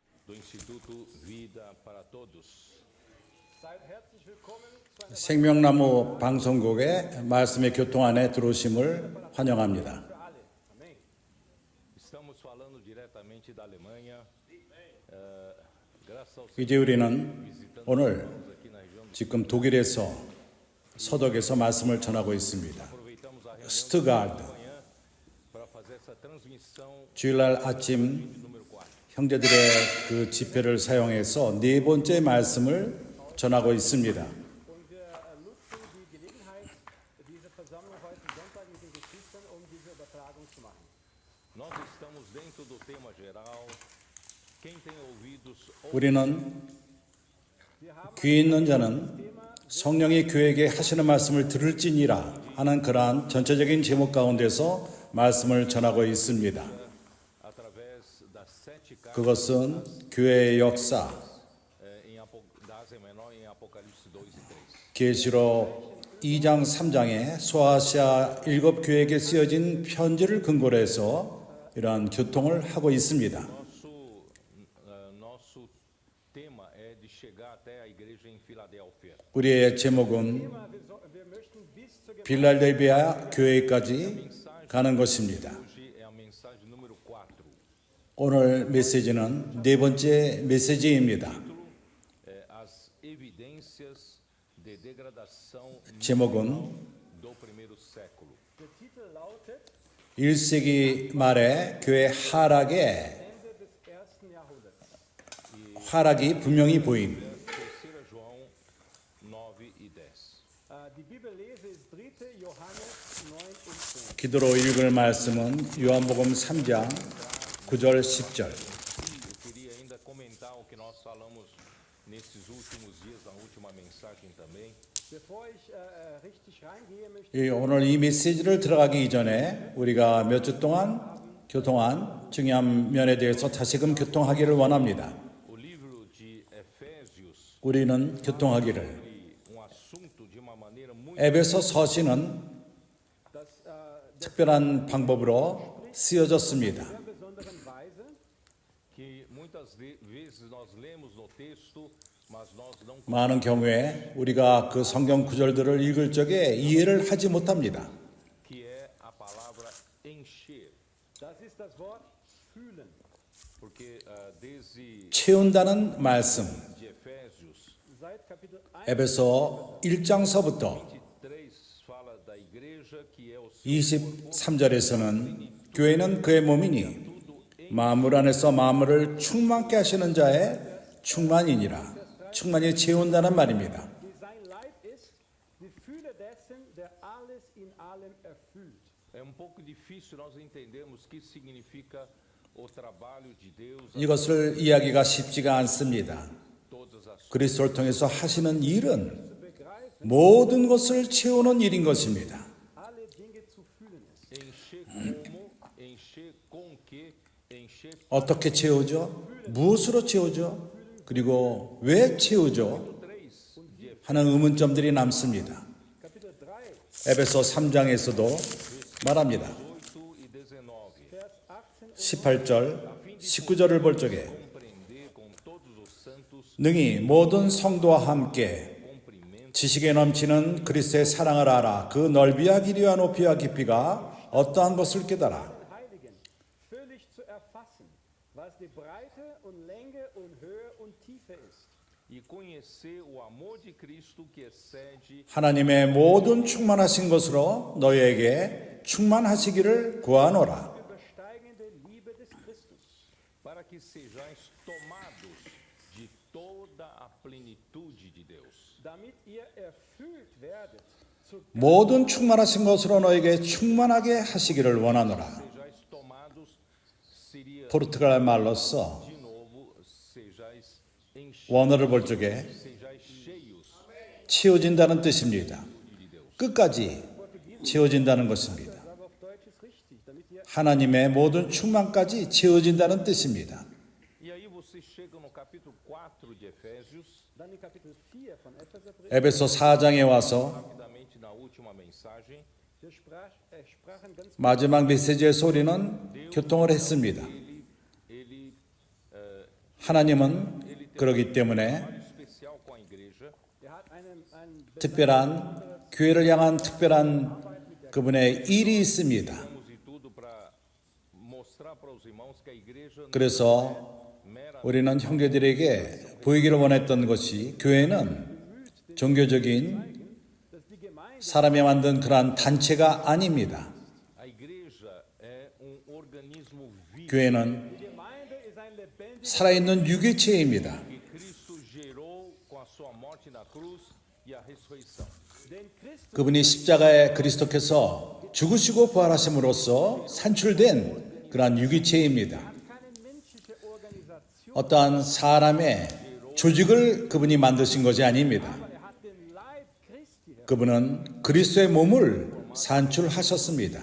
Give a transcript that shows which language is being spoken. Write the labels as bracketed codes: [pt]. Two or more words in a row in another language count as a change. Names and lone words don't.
[pt] do Instituto Vida para Todos. [ko] 생명나무 방송국의 말씀의 교통 안에 들어오심을 환영합니다. [pt] Estamos falando diretamente da Alemanha. Graças ao [ko] 이제 우리는 오늘 지금 독일에서 서독에서 말씀을 전하고 있습니다. [pt] aproveitamos a reunião [ko] 스투가르트 [pt] da manhã para fazer essa transmissão [ko] 주일날 아침 [pt] número 4. [ko] 형제들의 그 집회를 사용해서 네 번째 말씀을 전하고 있습니다. [de] Und wir nutzen die Gelegenheit, diese Versammlung heute Sonntag mit den Geschwistern, diese Übertragung zu machen. [pt] Nós estamos dentro do tema geral. Quem tem ouvidos, [ko] 우리는 귀 있는 자는 성령이 교회에게 하시는 말씀을 들을지니라 하는 그러한 전체적인 제목 가운데서 말씀을 전하고 있습니다. [pt] através das 7 cartas [ko] 그것은 교회의 역사, [pt] da Ásia Menor em Apocalipse 2 e 3. [ko] 계시록 2장 3장에 소아시아 7교회에게 쓰여진 편지를 근거로 해서 이러한 교통을 하고 있습니다. [pt] Nosso tema é de chegar até a igreja em Filadélfia. [ko] 우리의 제목은 [de] Wir möchten bis zur [ko] 빌라델비아 교회까지 가는 것입니다. [pt] Hoje é a mensagem número 4. [ko] 오늘 메시지는 네 번째 메시지입니다. [pt] As evidências de degradação [ko] 제목은 [pt] do primeiro século. [de] Der Titel lautet [ko] 1세기 말에 교회 하락의 [de] Ende des ersten Jahrhunderts. [ko] 하락이 분명히 보임. [pt] 3 João 9 e 10. [de] Die Bibellese ist 3. Johannes 9 und 10. [ko] 기도로 읽을 말씀은 요한복음 3장 9절 10절. [pt] Eu queria ainda comentar o que nós falamos nesses últimos dias, na última mensagem também. [de] Bevor ich richtig reingehe, möchte ich [ko] 오늘 이 메시지를 들어가기 이전에 우리가 몇 주 동안 교통한 중요한 면에 대해서 다시금 교통하기를 원합니다. [pt] O livro de Efésios [ko] 우리는 교통하기를. [pt] assunto de uma maneira muito [ko] 에베소 서신은 [pt] das [ko] 특별한 방법으로 쓰여졌습니다. [de] sehr besonderen Weise [pt] que muitas vezes nós lemos no texto, mas nós não [ko] 많은 경우에 우리가 그 성경 구절들을 읽을 적에 이해를 하지 못합니다. [pt] que é a palavra encher, [de] Das ist das Wort fühlen. [pt] porque desde [ko] 채운다는 말씀. [pt] de Efésios [de] Seit Kapitel 1 [ko] 에베소 1장서부터 [pt] 23 fala da igreja que é o [ko] 23절에서는 교회는 그의 몸이니 만물 안에서 만물을 충만케 하시는 자의 충만이니라. 충만히 채운다는 말입니다. [de] die sein Leib ist, die Fülle dessen, der alles in allem erfüllt. [pt] é um pouco difícil nós entendermos o que significa o trabalho de Deus [ko] 이것을 이야기가 쉽지가 않습니다. [pt] todas as [ko] 그리스도를 통해서 하시는 일은 모든 것을 채우는 일인 것입니다. [de] Alle Dinge zu fühlen ist. [pt] encher como, encher com que, encher [ko] 어떻게 채우죠? 무엇으로 채우죠? 그리고 왜 채우죠? [pt] 3 [ko] 하는 의문점들이 남습니다. [de] Kapitel [ko] 에베소 [pt] 3, [ko] 3장에서도 말합니다. [pt] 8 e 19. [de] Vers 18 [ko] 18절, 19절을 볼 적에 [pt] Compreender com todos os santos [ko] 능히 모든 성도와 함께 [pt] cumprimento [ko] 지식에 넘치는 그리스도의 사랑을 알아 그 넓이와 길이와 높이와 깊이가 어떠한 것을 깨달아 [de] Heiligen völlig zu erfassen, was die Breite und Länge und Höhe und Tiefe ist. [pt] e conhecer o amor de Cristo que excede [ko] 하나님의 모든 충만하신 것으로 너희에게 충만하시기를 구하노라. [de] Übersteigende Liebe des Christus, [pt] para que sejais tomados de toda a plenitude de Deus. [de] damit ihr erfüllt werdet zu [ko] 모든 충만하신 것으로 너에게 충만하게 하시기를 원하노라. [pt] Sejais tomados seria [ko] 포르투갈 말로서 [pt] de novo sejais enchidos, [ko] 원어를 볼 적에 [pt] sejais cheios [ko] 채워진다는 뜻입니다. 끝까지 채워진다는 것입니다. [de] aber auf Deutsch ist richtig, damit ihr [ko] 하나님의 모든 충만까지 채워진다는 뜻입니다. [pt] E aí você chega no capítulo 4 de Efésios, [de] dann in Kapitel 4 von Epheserbrief, [ko] 에베소 4장에 와서 [pt] rapidamente na última mensagem, [de] wir sprachen ganz [ko] 마지막 메시지의 소리는 교통을 했습니다. [pt] ele [ko] 하나님은 그러기 때문에 [pt] especial com a igreja, [de] Er hat einen [ko] 특별한 교회를 향한 특별한 그분의 일이 있습니다. [pt] fizemos de tudo para mostrar para os irmãos que a igreja não [ko] 그래서 [pt] é mera [ko] 우리는 형제들에게 보이기를 원했던 것이 교회는 종교적인 [de] dass die Gemeinde, [ko] 사람이 만든 그러한 단체가 아닙니다. [pt] a igreja é organismo vivo [ko] 교회는 [de] die Gemeinde ist ein lebendiges [ko] 살아있는 유기체입니다. [pt] que Cristo gerou com a sua morte na cruz e a ressurreição. [de] denn Christus [ko] 그분이 십자가에 그리스도께서 죽으시고 부활하심으로써 산출된 그러한 유기체입니다. [de] keine menschliche Organisation, [ko] 어떠한 사람의 조직을 그분이 만드신 것이 아닙니다. [de] er hat den Leib Christi [ko] 그분은 그리스도의 몸을 산출하셨습니다.